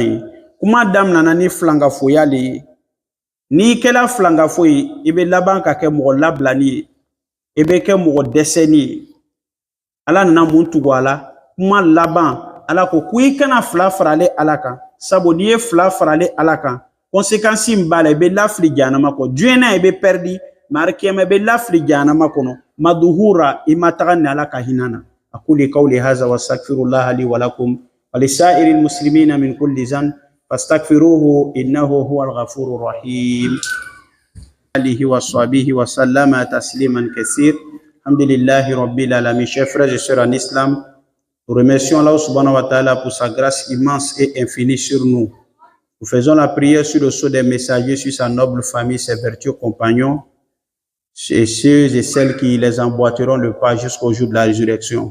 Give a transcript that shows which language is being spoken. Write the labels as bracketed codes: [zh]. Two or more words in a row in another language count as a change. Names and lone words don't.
[bm] ye kuma daminana ni filangafoya le ye n'i kɛla filangafo ye I bɛ laban ka kɛ mɔgɔ labilani ye I bɛ kɛ mɔgɔ dɛsɛni ye ala nana mun tugu a la kuma laban ala ko I kana fila farale ala kan sabu n'i ye fila farale ala kan conséquence min b'a la I bɛ lafili jahanama kɔ diɲɛ I bɛ perdi marikiyama I bɛ lafili jahanama kɔnɔ maduhura I ma taga ni ala ka hinɛ na [ar] أقول قولي هذا وأستغفر الله لي ولكم ولسائر المسلمين من كل ذنب فاستغفروه إنه هو الغفور الرحيم آله وصحبه وسلم تسليما كثيرا الحمد لله رب العالمين. [fr] Chers frères et sœurs en islam, nous remercions Allah [ar] سبحانه وتعالى [fr] pour sa grâce immense et infinie sur nous. Nous faisons la prière sur le sceau des messagers, sur sa noble famille, ses vertueux compagnons, et ceux et celles qui les emboîteront le pas jusqu'au jour de la résurrection.